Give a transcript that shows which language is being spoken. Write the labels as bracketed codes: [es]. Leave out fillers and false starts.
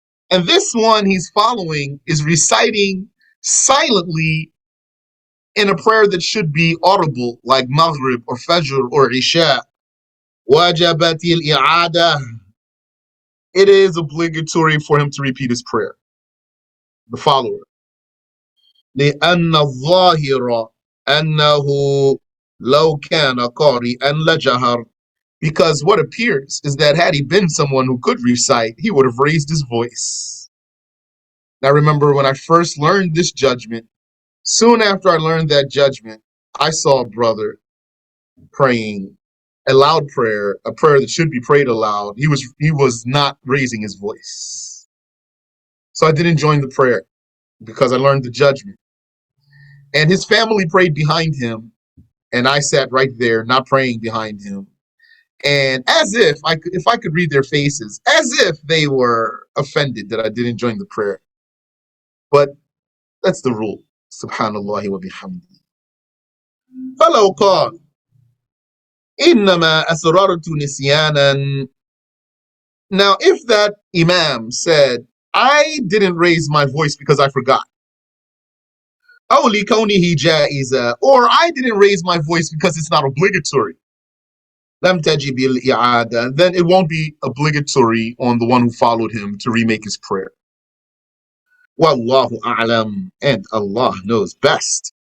[en] And this one he's following is reciting silently in a prayer that should be audible, like Maghrib or Fajr or Isha. [ar] وَجَبَتِ الْإِعَادَةِ. [en] It is obligatory for him to repeat his prayer, the follower. [ar] لأن الظاهر أنه لو كان قارئا لجهر. [en] Because what appears is that had he been someone who could recite, he would have raised his voice. Now remember, when I first learned this judgment, soon after I learned that judgment, I saw a brother praying a loud prayer, a prayer that should be prayed aloud. He was not raising his voice. So I didn't join the prayer because I learned the judgment. And his family prayed behind him, and I sat right there, not praying behind him. And as if I could read their faces, as if they were offended that I didn't join the prayer. But that's the rule. Subhanallah wa bihamdi. [ar] فلو قال إنما أسررت نسيانا. [en] Now, if that Imam said, I didn't raise my voice because I forgot, [ar] أو لكونه جائزة, [en] or I didn't raise my voice because it's not obligatory, [ar] لم تجب الإعادة, [en] then it won't be obligatory on the one who followed him to remake his prayer. Wallahu a'lam, and Allah knows best.